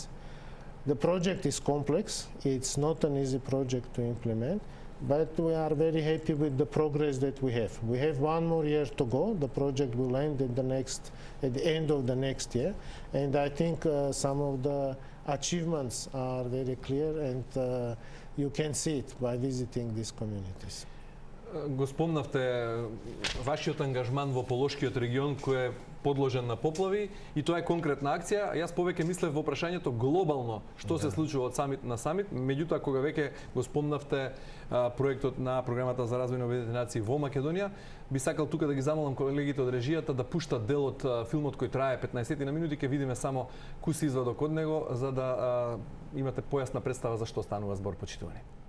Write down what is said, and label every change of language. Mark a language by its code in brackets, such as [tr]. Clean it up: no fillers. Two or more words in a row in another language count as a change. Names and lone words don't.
[en] The project is complex, it's not an easy project to implement, but we are very happy with the progress that we have. We have 1 more year to go. The project will end at the end of the next year, and I think some of the achievements are very clear, and you can see it by visiting these communities. [mk] Го спомнавте вашиот ангажман во Полошкиот регион кој е подложен на поплави и тоа е конкретна акција. Јас повеќе мислев во прашањето глобално што се случува од самит на самит, меѓутоа кога веќе го спомнавте проектот на програмата за развој на Обединетите нации во Македонија, би сакал тука да ги замолам колегите од режијата да пуштат дел од филмот кој трае 15 на минути, ќе видиме само куси извадок од него за да имате појасна представа за што станува збор, почитувани.